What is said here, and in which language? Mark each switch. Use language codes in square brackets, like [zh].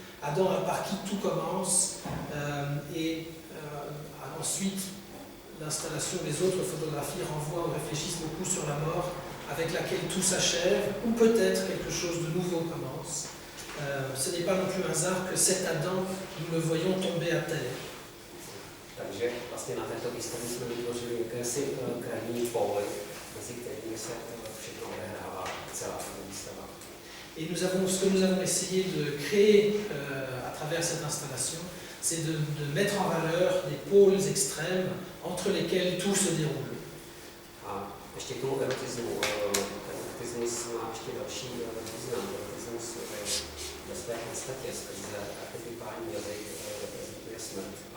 [fr] Adam, par qui tout commence, et ensuite l'installation des autres photographies renvoient ou réfléchissent beaucoup sur la mort, avec laquelle tout s'achève, ou peut-être quelque chose de nouveau commence. Ce n'est pas non plus un hasard que cet Adam, nous le voyons tomber à terre. [cs] Takže vlastně na této výstavě jsme vytvořili jakési krajní pole, mezi kterými se všechno odehrává, celá výstava. [fr] Et ce que nous avons essayé de créer à travers cette installation, c'est de mettre en valeur des pôles extrêmes entre lesquels tout se déroule. [cs] A ještě k tomu erotismu. Ten erotismus má ještě další význam. Erotismus ve své podstatě skrze archetypální jazyk reprezentuje smrt.